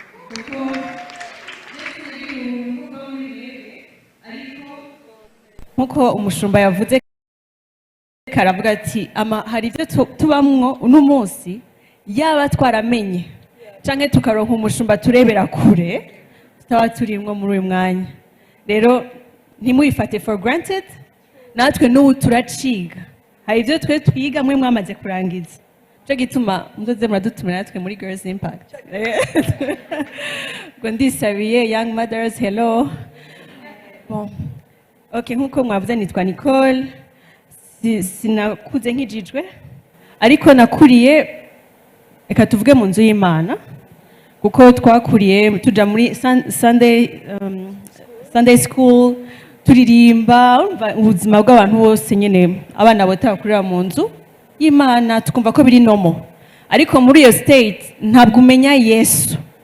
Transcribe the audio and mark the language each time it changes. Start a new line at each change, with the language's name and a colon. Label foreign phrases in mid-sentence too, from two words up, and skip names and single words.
Rundi: nkuko umushumba yavuze karavuga ati hari ibyo tubamwo uno munsi yaba twaramenye canke tukaronka umushumba turebera kure tutaba turimwo muri uyu mwanya rero ntimuyifate
English: for granted
Rundi: natwe n'ubu turaciga hari ibyo twe twiga mwe mwamaze kurangiza cyo gituma muzoze muradutumira natwe muri Girls Impact ngo ndisabiye
English: young mothers
Rundi: hello bon okay nkuko mwavuze nitwa Nicole sinakuze nkijijwe ariko nakuriye reka tuvuge mu nzu y'Imana kuko twakuriye tuja muri
English: Sunday school
Rundi: turirimba ubuzima bw'abantu bose nyene abana botakurira mu nzu y'Imana tukumva ko biri nomo ariko muri iyo state ntabwo umenya Yesu